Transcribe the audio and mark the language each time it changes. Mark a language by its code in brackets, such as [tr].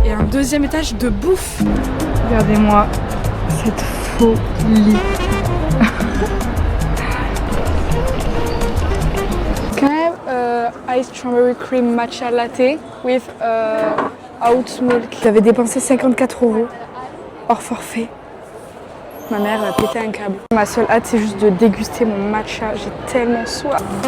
[fr] Deuxième étage de bouffe. Regardez-moi cette folie. [en] Can I have iced strawberry cream matcha latte with oat milk? [fr] J'avais dépensé 54 € hors forfait. Ma mère a pété un câble. Ma seule hâte c'est juste de déguster mon matcha. J'ai tellement soif.